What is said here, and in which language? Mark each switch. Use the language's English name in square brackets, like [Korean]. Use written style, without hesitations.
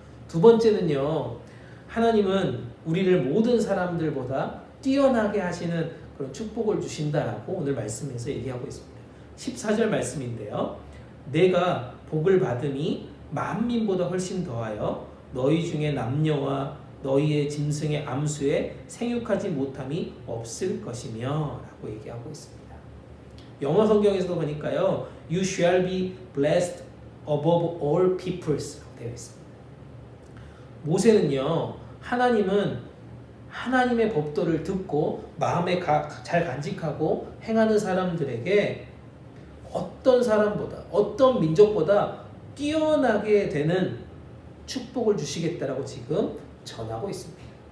[Korean] 두 번째는요, 하나님은 우리를 모든 사람들보다 뛰어나게 하시는 그런 축복을 주신다라고 오늘 말씀에서 얘기하고 있습니다. 14절 말씀인데요, 내가 복을 받으니 만민보다 훨씬 더하여 너희 중에 남녀와 너희의 짐승의 암수에 생육하지 못함이 없을 것이며 라고 얘기하고 있습니다. 영어 성경에서도 보니까요, [English] You shall be blessed above all peoples [Korean] 라고 되어 있습니다. 모세는요, 하나님은 하나님의 법도를 듣고 마음에 잘 간직하고 행하는 사람들에게 어떤 사람보다, 어떤 민족보다 뛰어나게 되는 축복을 주시겠다라고 지금 전하고 있습니다.